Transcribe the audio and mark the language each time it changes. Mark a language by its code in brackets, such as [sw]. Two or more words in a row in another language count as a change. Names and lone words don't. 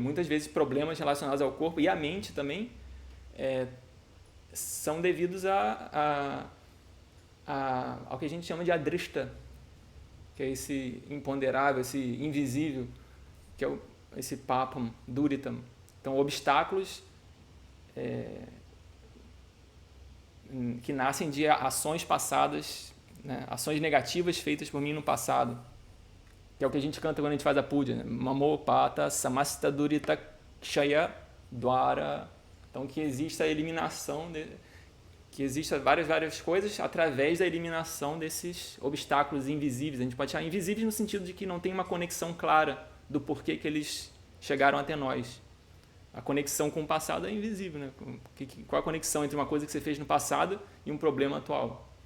[pt] Muitas vezes problemas relacionados ao corpo e à mente também são devidos ao que a gente chama de adrishta, que é esse imponderável, esse invisível, que é esse [sa] papam, duritam. [pt] Então, obstáculos que nascem de ações passadas, né? Ações negativas feitas por mim no passado, que é o que a gente canta quando a gente faz a puja, né? [sa] Mamopata samasta durita kshaya dwara. [pt] Então, que exista a eliminação, que exista várias coisas através da eliminação desses obstáculos invisíveis. A gente pode chamar invisíveis no sentido de que não tem uma conexão clara do porquê que eles chegaram até nós. A conexão com o passado é invisível, né? Qual a conexão entre uma coisa que você fez no passado e um problema atual?